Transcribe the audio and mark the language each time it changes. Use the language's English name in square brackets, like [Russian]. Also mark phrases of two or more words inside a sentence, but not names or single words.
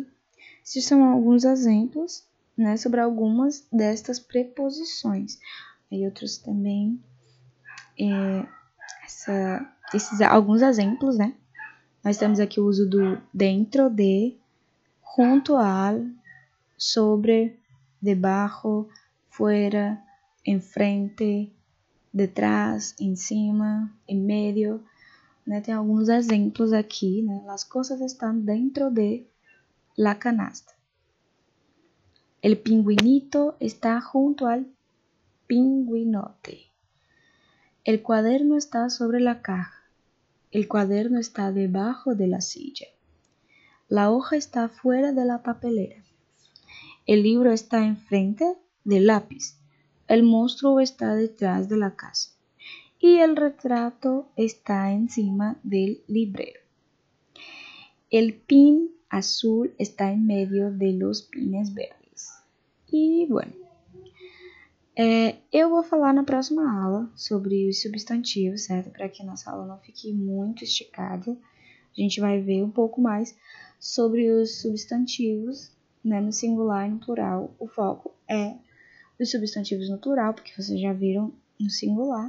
[Portuguese] Esses são alguns exemplos, né, sobre algumas destas preposições. Aí outros também, alguns exemplos, né? Nós temos aqui o uso do dentro de, [Spanish] junto al, sobre, debajo, fuera, enfrente, detrás, [Portuguese] em cima, em medio, né? Tem alguns exemplos aqui, né? [Spanish] Las cosas están dentro de la canasta. El pingüinito está junto al pingüinote. El cuaderno está sobre la caja. El cuaderno está debajo de la silla. La hoja está fuera de la papelera. El libro está enfrente del lápiz. El monstruo está detrás de la casa. Y el retrato está encima del librero. El pin azul está en medio de los pines verdes. [Portuguese] E, bueno, eu vou falar na próxima aula sobre os substantivos, certo? Para que a nossa aula não fique muito esticada. A gente vai ver um pouco mais sobre os substantivos, né, no singular e no plural. O foco é os substantivos no plural, porque vocês já viram no singular.